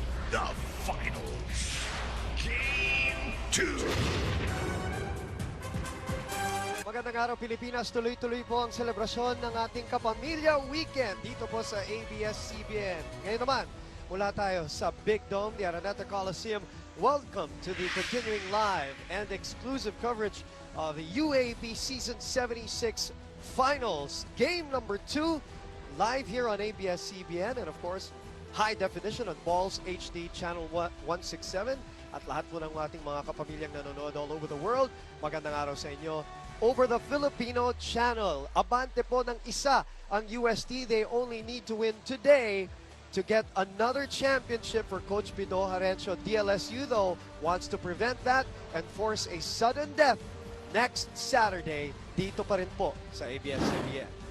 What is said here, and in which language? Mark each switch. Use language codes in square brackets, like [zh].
[en] The finals. Game 2. [tl] Magandang araw Pilipinas, tuloy-tuloy po ang selebrasyon ng ating Kapamilya Weekend dito po sa ABS-CBN. Ngayon naman, mula tayo sa Big Dome, the Araneta Coliseum. [en] Welcome to the continuing live and exclusive coverage of the UAAP Season 76 Finals. Game number 2, live here on ABS-CBN and of course, high definition on Balls HD Channel 167. [tl] At lahat po ng ating mga kapamilyang nanonood [en] all over the world, [tl] magandang araw sa inyo. Over the Filipino Channel, abante po ng isa ang UST. [en] They only need to win today to get another championship for Coach Pido Harencio. DLSU, though, wants to prevent that and force a sudden death next Saturday [tl] dito pa rin po sa [en] ABS-CBN.